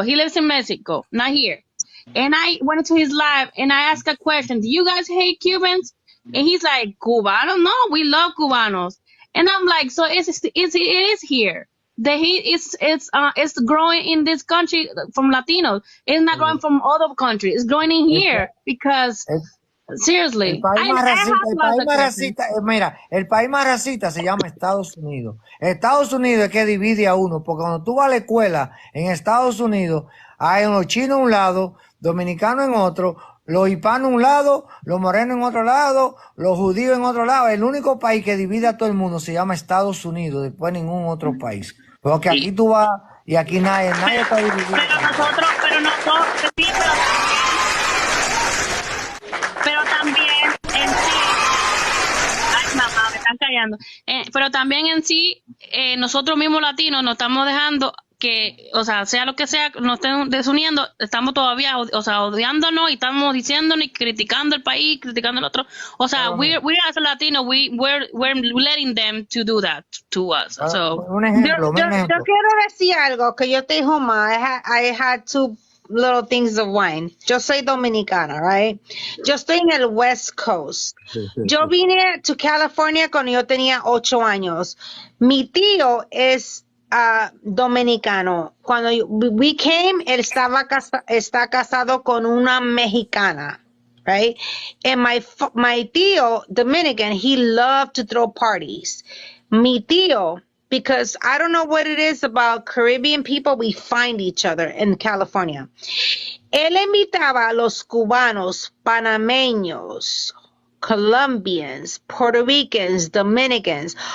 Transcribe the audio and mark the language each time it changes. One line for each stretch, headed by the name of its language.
English: He lives in Mexico, not here. And I went into his live and I asked a question: do you guys hate Cubans? And he's like, Cubanos? No, we love Cubanos. And I'm like, so it is here. The hate it's growing in this country from Latinos. It's not growing from other countries. It's growing in here because seriously,
Spanish: el país más racista, mira, el país más racista se llama Estados Unidos. Estados Unidos es que divide a uno, porque cuando tú vas a la escuela en Estados Unidos, hay unos chinos a un lado, dominicanos en otro, los hispanos a un lado, los morenos en otro lado, los judíos en otro lado. El único país que divide a todo el mundo se llama Estados Unidos, después ningún otro país. Porque aquí tú vas y aquí nadie está dividido. Pero también en sí, ay mamá, me están callando. Pero también en sí, nosotros mismos latinos nos estamos dejando que, o sea lo que sea, nos estén desuniendo, estamos todavía, odiándonos y estamos diciéndonos y criticando el país, criticando el otro. O sea,
English: we as a Latino, we're letting them to do that to us. So,
Spanish: yo quiero decir algo que yo te dijo más.
English: I had two little things of wine.
Spanish: Yo soy dominicana,
English: right?
Spanish: Yo estoy en el West Coast. Yo vine
English: to California
Spanish: cuando yo tenía 8 años. Mi tío es dominicano. Cuando
English: we came,
Spanish: él está casado con una mexicana,
English: right? And my tío, Dominican, he loved to throw parties.
Spanish: Mi tío,
English: because I don't know what it is about Caribbean people, we find each other in California.
Spanish: Él invitaba a los cubanos, panameños, Colombians, Puerto Ricans, Dominicans.